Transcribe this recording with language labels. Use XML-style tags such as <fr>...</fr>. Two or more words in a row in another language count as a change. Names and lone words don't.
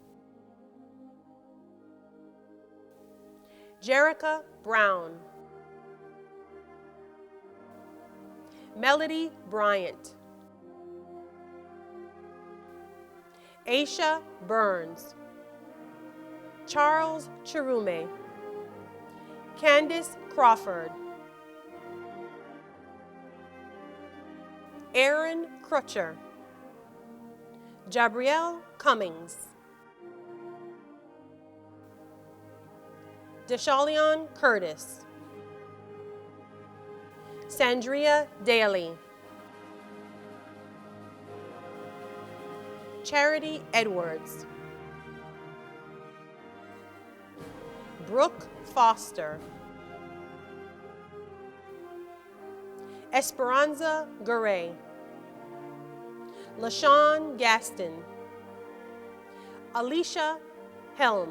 <en>Jerica Brown. Melody Bryant. Aisha Burns. Charles Chirume. Candace Crawford. Aaron Crutcher. Jabrielle Cummings. Deshalion Curtis. Sandria Daly. Charity Edwards. Brooke Foster. Esperanza Garay. LaShawn Gaston. Alicia Helm.</en>